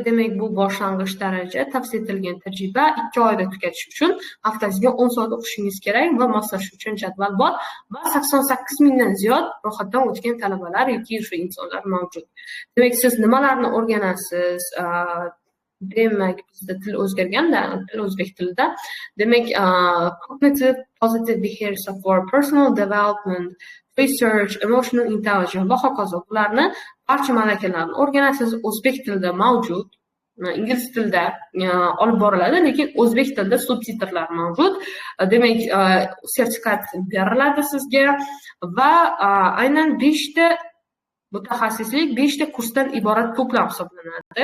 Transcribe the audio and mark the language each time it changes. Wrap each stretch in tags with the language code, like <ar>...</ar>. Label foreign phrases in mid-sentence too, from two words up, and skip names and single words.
<uz>Demak, bu boshlang'ich daraja, tavsiya etilgan tajriba 2 oyda tugatish uchun haftasiga 10 soat o'qishingiz kerak va moslashish uchun jadval bor va 88 mingdan ziyod ro'yxatdan o'tgan talabalar yoki shu insonlar mavjud. Demak, siz nimalarni o'rganasiz? Demak, bizda til o'zgarganda, til o'zbek tilida. Demak,</uz> <en>cognitive positive behavior support, personal development, research, emotional intelligence</en> <uz>va hokazo. Bularni barcha malakalarni o'rganasiz. O'zbek tilida mavjud, ingliz tilida olib boriladi, lekin o'zbek tilida subtitrlar mavjud. Demak, sertifikat beriladi sizga va aynan 5 ta mutaxassislik 5 ta kursdan iborat to'plam hisoblanadi.</uz>